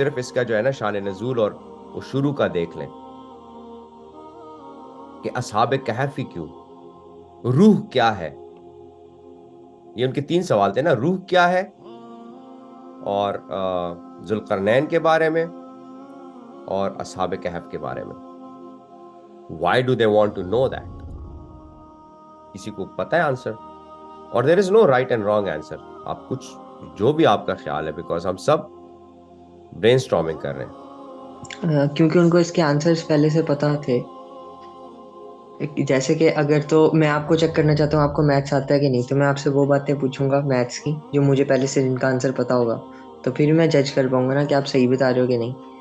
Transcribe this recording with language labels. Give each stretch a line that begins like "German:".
Urdu: صرف اس کا جو ہے نا شان نزول اور وہ شروع کا دیکھ لیں کہ اصحاب کہف ہی کیوں, روح کیا ہے. یہ ان کے 3 سوال تھے نا, روح کیا ہے, اور ذوالقرنین کے بارے میں, اور اصحاب کہف کے بارے میں.
English: Why do they want to know that?
Urdu: کسی کو پتہ ہے آنسر؟ اور
English: there is no right and wrong answer.
Urdu: آپ کچھ جو بھی آپ کا خیال ہے, بیکاز ہم سب برین اسٹارمنگ کر رہے ہیں. کیونکہ ان کو اس کے آنسرز پہلے سے پتہ تھے. جیسے کہ اگر تو میں آپ کو چیک کرنا چاہتا ہوں آپ کو میتھس آتا ہے کہ نہیں, تو میں آپ سے وہ باتیں پوچھوں گا میتھس کی جو مجھے پہلے سے جن کا آنسر پتہ ہوگا, تو پھر میں جج کر پاؤں گا نا کہ آپ صحیح بتا رہے ہو کہ نہیں.